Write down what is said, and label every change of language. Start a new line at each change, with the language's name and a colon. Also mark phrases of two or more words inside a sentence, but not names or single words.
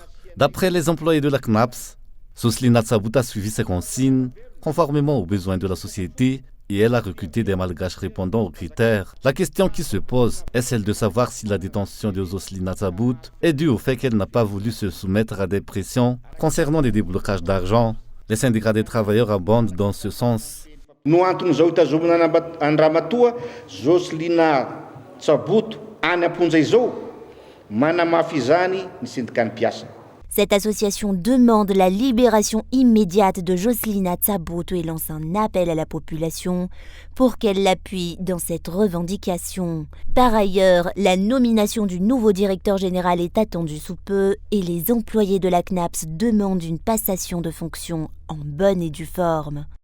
French: D'après les employés de la CNAPS, Sosli Natsabut a suivi ses consignes conformément aux besoins de la société et elle a recruté des malgaches répondant aux critères. La question qui se pose est celle de savoir si la détention de Sosli Natsabut est due au fait qu'elle n'a pas voulu se soumettre à des pressions concernant des déblocages d'argent. Les syndicats des travailleurs abondent dans ce sens.
Malagasy: No anton'izao itazomina Andramatoa, Joselina Tsaboto any Amponja izao, manamafy izany ny syndicat mpiasa.
French: Cette association demande la libération immédiate de Joselina Tsaboto et lance un appel à la population pour qu'elle l'appuie dans cette revendication. Par ailleurs, la nomination du nouveau directeur général est attendue sous peu et les employés de la CNAPS demandent une passation de fonction en bonne et due forme.